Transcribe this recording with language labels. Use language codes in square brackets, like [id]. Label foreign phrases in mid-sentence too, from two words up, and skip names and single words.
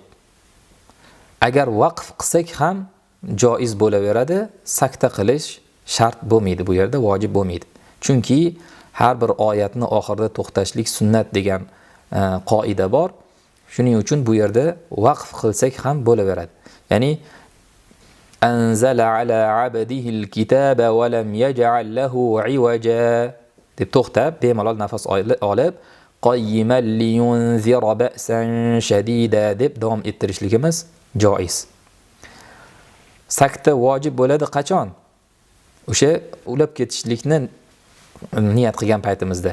[uz] Agar vaqf qilsak ham joiz bo'laveradi, sakta qilish shart bo'lmaydi, bu yerda vojib bo'lmaydi. Chunki har bir oyatni oxirida to'xtashlik sunnat degan qoida bor. Shuning uchun bu yerda vaqf qilsak ham bo'laveradi. [ar] Ya'ni أَنْزَلَ عَلَى عَبْدِهِ الْكِتَابَ وَلَمْ يَجْعَلْ لَهُ عِوَجًا [uz] deb to'xtab, bemalol nafas olib, [ar] قَيِّمًا لِيُنْذِرَ بَأْسًا شَدِيدًا [uz] deb davom ettirishligimiz joiz. Sakta vojib bo'ladi qachon? O'sha ulab ketishlikni niyat qilgan paytimizda.